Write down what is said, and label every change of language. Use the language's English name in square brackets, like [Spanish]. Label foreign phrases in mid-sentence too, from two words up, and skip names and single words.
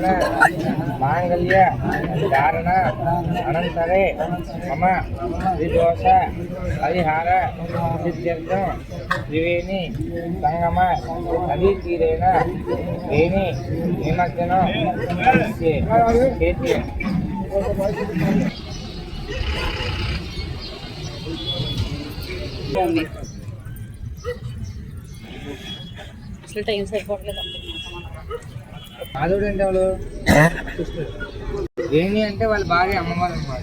[Sanskrit] मांगल्य धारण अनंतरे मम विदोष परिहार सिद्ध्यर्थं त्रिवेणी संगम नदीतीरेण वेणी निमज्जनं क्षेत्रे [Telugu] అసలు టైం సరిపోవట్లేదు మాధవుడు అంటే వాళ్ళు వేణి అంటే వాళ్ళ భార్య అమ్మవారు అన్నమాట.